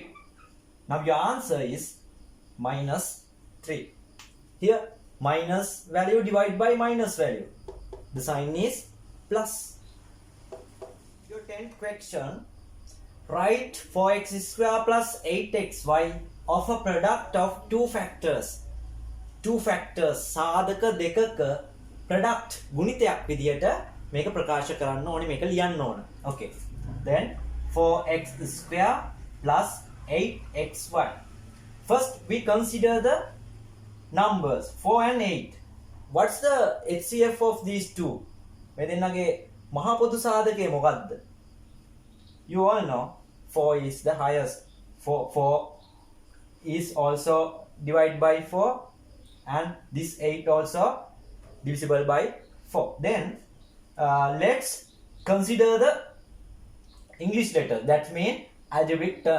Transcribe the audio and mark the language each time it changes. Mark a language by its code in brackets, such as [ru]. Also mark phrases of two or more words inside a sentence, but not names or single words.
[en] Now your answer is minus 3. Here minus value divided by minus value, the sign is plus. Your 10th question. Write 4x square plus 8xy of a product of two factors. [si] සාධක දෙකක product ගුණිතයක් විදියට මේක ප්‍රකාශ කරන්න ඕනේ, මේක ලියන්න ඕන. [en] Okay. Then 4x square plus 8xy. First we consider the numbers 4 and 8. What's the HCF of these two? [si] මේ දෙන්නගේ මහා පොදු සාධකය මොකක්ද? [en] You all know 4 is the highest. 4 is also divided by 4, and this 8 also divisible by 4. Then let's consider the English letter, that means algebraic term.